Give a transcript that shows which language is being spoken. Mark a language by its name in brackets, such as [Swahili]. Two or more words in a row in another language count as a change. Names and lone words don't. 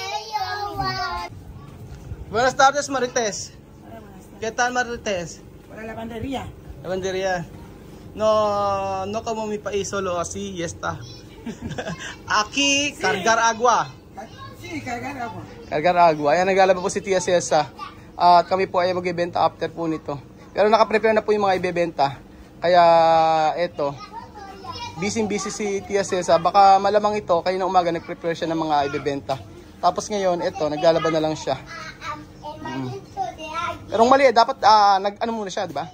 [Spanish] Buenas tardes, Marites. ¿Qué tal, Marites? Para lavandería. Lavandería. No como mi país solo así y está. Aquí, cargar agua. Sí, cargar agua. Cargar agua. [Filipino] Ayan, naglalaba po si Tia Celsa. At kami po ay mag-ibenta after po nito. Pero nakaprepare na po yung mga ibebenta. Kaya eto, busy si Tia Celsa. Baka malamang ito, kayo na umaga nag-prepare siya ng mga ibebenta. Tapos ngayon, eto, naglalaba na lang siya. Pero mali, dapat nag-ano muna siya, di ba?